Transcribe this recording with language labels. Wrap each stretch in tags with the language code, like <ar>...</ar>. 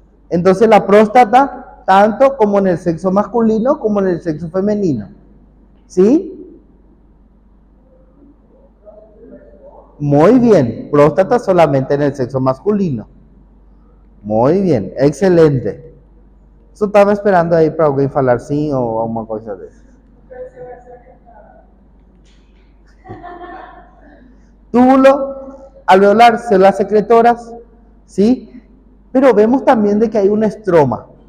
<es>Entonces la próstata, tanto como en el sexo masculino como en el sexo femenino. ¿Sí? Muy bien, próstata solamente en el sexo masculino. Muy bien, excelente. Eso estaba esperando</es> <pt>aí para alguém falar sim ou alguma coisa dessa.</pt> <es>Túbulo alveolar, células secretoras, ¿sí? Pero vemos también de que hay un estroma.</es>